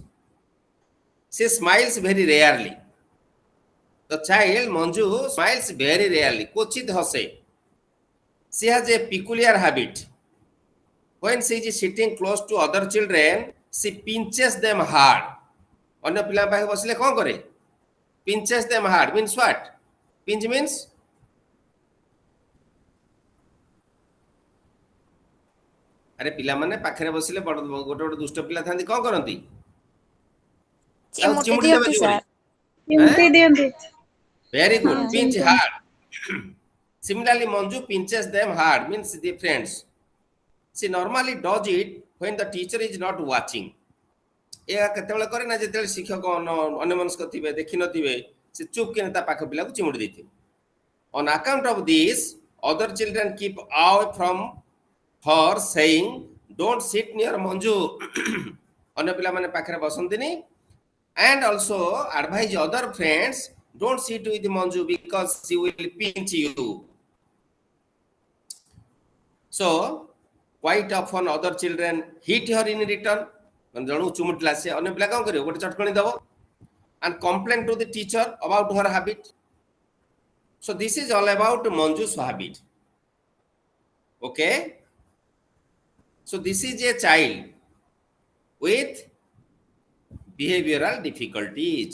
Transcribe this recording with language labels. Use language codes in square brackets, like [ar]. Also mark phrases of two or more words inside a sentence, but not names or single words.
[en] She smiles very rarely. The child, Manju, smiles very rarely. [or] କ୍ୱଚିତ୍ ହସେ. [en] She has a peculiar habit. When she is sitting close to other children, she pinches them hard. [or] ଅନ୍ୟ ପିଲା ପାଖେ ବସିଲେ କ'ଣ କରେ? [en] Pinches them hard means what? Pinch means [or] ଆରେ ପିଲାମାନେ ପାଖରେ ବସିଲେ ବଡ଼ ଗୋଟେ ଗୋଟେ ଦୁଷ୍ଟ ପିଲା ଥାନ୍ତି କ'ଣ କରନ୍ତି? ତାକୁ ଚିମୁଟି ଚିମୁଡ଼ି ଦେବେ ଦିଅନ୍ତି ଜୋରେ। ସାର୍। ଆଁ ଚିମଟି ଦିଅନ୍ତି। ଭେରି ହଁ [en] good, pinch [or] ଚିମୁଟନ୍ତି। ହାର୍ଡ. [en] Similarly, Manju pinches them hard, means the friends. She normally does it when the teacher is not watching. [or] ଏହା କେତେବେଳେ କରେ ନା ଯେତେବେଳେ ଶିକ୍ଷକ ଅନ୍ୟମନସ୍କ ଥିବେ ଦେଖିନଥିବେ ସେ ଚୁପ୍ କିନା ତା ପାଖ ପିଲାକୁ ଚିମୁଡ଼ି ଦେଇଥିବେ। [en] On account of this, other children keep away from her saying, don't sit near Manju. [or] ଅନ୍ୟ ପିଲାମାନେ ପାଖରେ ବସନ୍ତିନି, [en] and also advise other friends, don't sit with Manju because she will pinch you. So quite often other children hit her in return. [or] ଜଣକୁ ଚୁମୁଟିଲା ସେ ଅନ୍ୟ ପିଲା କ'ଣ କରିବ? ଗୋଟେ ଚଟକଣି ଦବ [en] and complain to the teacher about her habit. So this is all about Manju's habit. Okay, so this is a child with behavioral difficulties.